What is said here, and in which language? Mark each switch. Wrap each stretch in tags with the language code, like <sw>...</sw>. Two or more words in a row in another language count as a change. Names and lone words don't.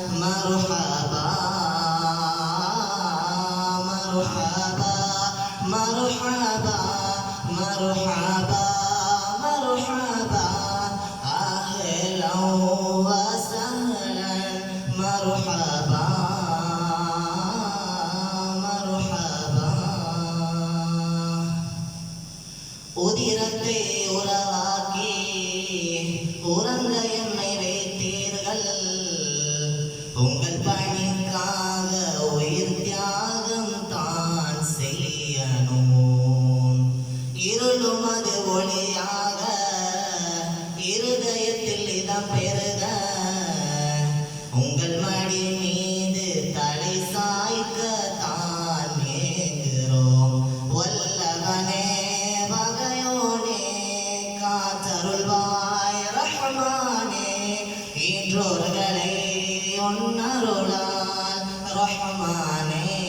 <ar>مرحبا مرحبا مرحبا مرحبا مرحبا أهلا وسهلا مرحبا مرحبا</ar> <ta>உதிரத்தை உறவாக்கி உறங்க என்னை வைத்தீர்கள் உங்கள் பணிக்காக உயிர் தியாகம் தான் செய்யணும் இருளும் அது ஒளியாக இருதயத்தில் இடம் பெறுக உங்கள் மடி மீது தலை சாய்க்க தான் ஏங்குகிறோம் வல்லவனே வகையோனே காத்தருள்வாய் ரஹ்மானே இன்றோர்களை உன்னருளால் ரஹ்மானே</ta>